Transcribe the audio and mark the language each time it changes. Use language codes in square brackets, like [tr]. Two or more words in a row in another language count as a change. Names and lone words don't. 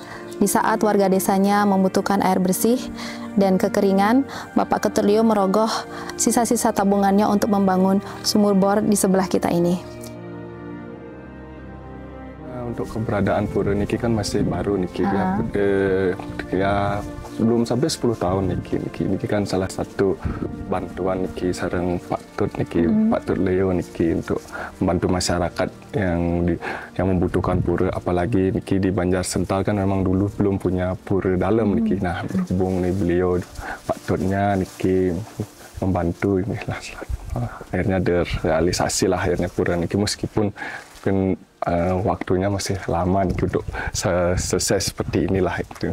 [id] Di saat warga desanya membutuhkan air bersih dan kekeringan, Bapak Ketut Leo merogoh sisa-sisa tabungannya untuk membangun sumur bor di sebelah kita ini. Untuk keberadaan pura niki kan masih baru niki, ya belum sampai 10 tahun niki kan salah satu bantuan [ban] niki sareng [id] Pak Tut niki, Pak Tut Leo niki untuk membantu masyarakat yang membutuhkan pura, apalagi niki di Banjar Sental kan memang dulu belum punya pura dalam niki. Nah, berhubung nih beliau Pak Tutnya niki membantu inilah akhirnya terrealisasi lah akhirnya pura niki, meskipun mungkin waktunya masih lama nih untuk selesai seperti inilah itu.